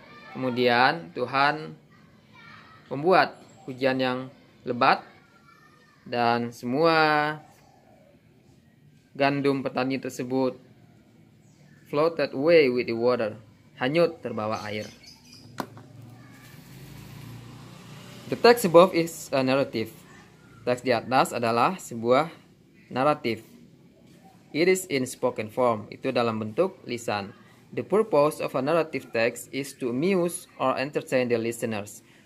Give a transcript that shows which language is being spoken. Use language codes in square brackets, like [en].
[id] Kemudian Tuhan membuat hujan yang lebat dan semua gandum petani tersebut [en] floated away with the water, [id] hanyut terbawa air. [en] The text above is a narrative. [id] Teks di atas adalah sebuah naratif. [en] It is in spoken form. [id] Itu dalam bentuk lisan. [en] The purpose of a narrative text is to amuse or entertain the listeners.